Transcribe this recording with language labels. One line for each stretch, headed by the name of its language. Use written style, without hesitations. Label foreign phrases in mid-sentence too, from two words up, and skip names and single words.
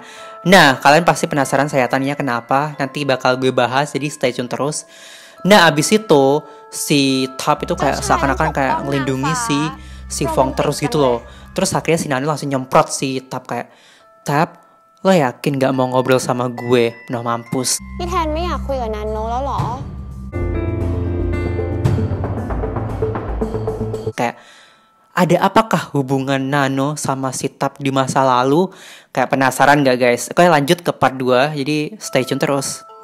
Indonesian: Nah kalian pasti penasaran sayatannya kenapa, nanti bakal gue bahas, jadi
English: stay tune
Indonesian: terus. Nah abis itu si Top itu kayak seakan-akan kayak ngelindungi si Fong terus gitu loh. Terus akhirnya si Nano langsung nyemprot si Top kayak, Top lo yakin gak mau ngobrol sama gue? Nah mampus.
Thai: พี่แทนไม่อยากคุยกับนันโนแล้วเหรอ
Indonesian: Kayak ada apakah hubungan Nano sama si Tap di masa lalu? Kayak penasaran gak guys? Oke lanjut ke part 2, jadi
English: stay tune
Indonesian: terus.